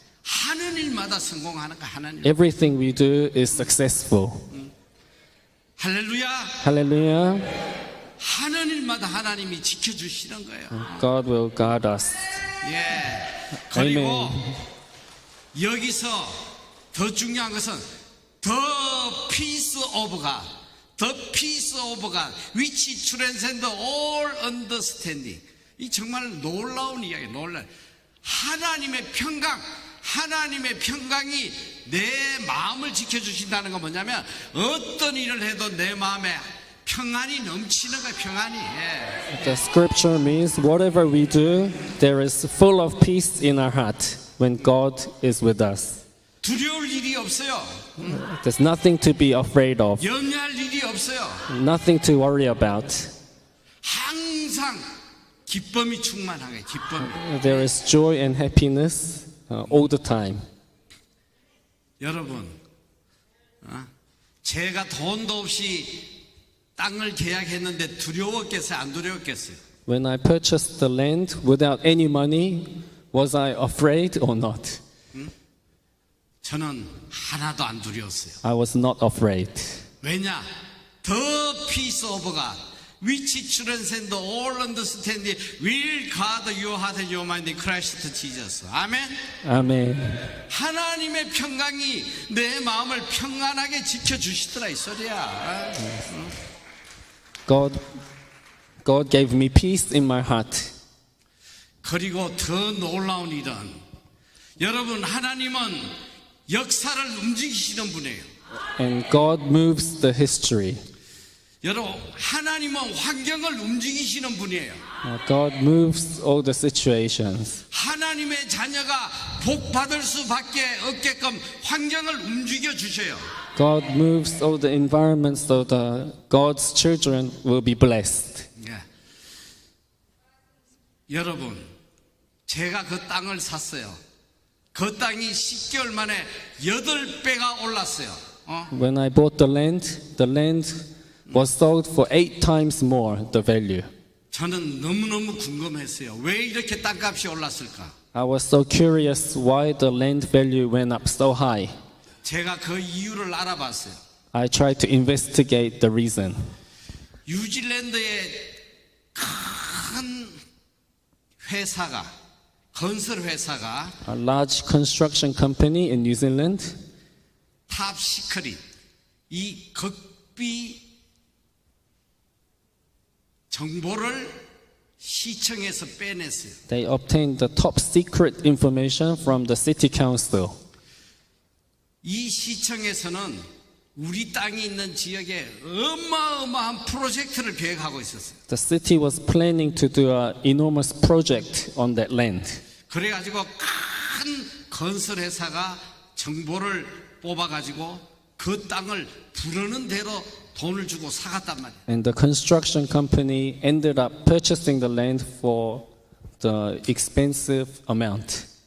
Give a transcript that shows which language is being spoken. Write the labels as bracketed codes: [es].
[ko] 하는 일마다 성공하는 거 하나님. [en] everything we do is successful. [ko] 할렐루야. [en] Hallelujah. [ko] 하는 일마다 하나님이 지켜주시는 거예요. [en] God will guard us. [ko] 예. 그리고 [en] Amen. [ko] 여기서 더 중요한 것은 [en] The peace of God, the peace of God, which transcends all understanding. [ko] 이 정말 놀라운 이야기, 놀라. 하나님의 평강, 하나님의 평강이 내 마음을 지켜주신다는 건 뭐냐면 어떤 일을 해도 내 마음에 평안이 넘치는 거야, 평안이. 예. [en] The scripture means whatever we do, there is full of peace in our heart when God is with us. [ko] 두려울 일이 없어요. [en] There's nothing to be afraid of, [ko] 염려할 일이 없어요. [en] nothing to worry about. [ko] 항상 기쁨이 충만하게, 기쁨이. [en] There is joy and happiness all the time. [ko] 여러분, 제가 돈도 없이 땅을 계약했는데 두려웠겠어요? 안 두려웠겠어요? [en] When I purchased the land without any money, was I afraid or not? [ko] 저는 하나도 안 두려웠어요. [en] I was not afraid. [ko] 왜냐? [en] The peace of God, which transcends all understanding, will guard your heart and your mind in Christ Jesus. [ko] 아멘. [en] Amen. [ko] 하나님의 평강이 내 마음을 평안하게 지켜주시더라 이 소리야. [en] God gave me peace in my heart. [ko] 그리고 더 놀라운 일은 여러분 하나님은 역사를 움직이시는 분이에요. [en] And God moves the history. [ko] 여러분 하나님은 환경을 움직이시는 분이에요. [en] God moves all the situations. [ko] 하나님의 자녀가 복 받을 수밖에 없게끔 환경을 움직여 주셔요. [en] God moves all the environment so that God's children will be blessed. [ko] 예. 여러분, 제가 그 땅을 샀어요. 그 땅이 10개월 만에 8배가 올랐어요. [en] When I bought the land was sold for 8 times more the value. [ko] 저는 너무너무 궁금했어요. 왜 이렇게 땅값이 올랐을까? [en] I was so curious why the land value went up so high. [ko] 제가 그 이유를 알아봤어요. [en] I tried to investigate the reason. [ko] 뉴질랜드의 큰 회사가 건설 회사가 [en] A large construction company in New Zealand, [ko] 탑시크릿 이 극비 정보를 시청에서 빼냈어요. [en] they obtained the top secret information from the city council. [ko] 이 시청에서는 우리 땅이 있는 지역에 어마어마한 프로젝트를 계획하고 있었어요. [en] The city was planning to do an enormous project on that land. [ko] 그래가지고 큰 건설 회사가 정보를 뽑아가지고 그 땅을 부르는 대로 돈을 주고 사갔단 말이에요. [en] And the construction company ended up purchasing the land for the expensive amount.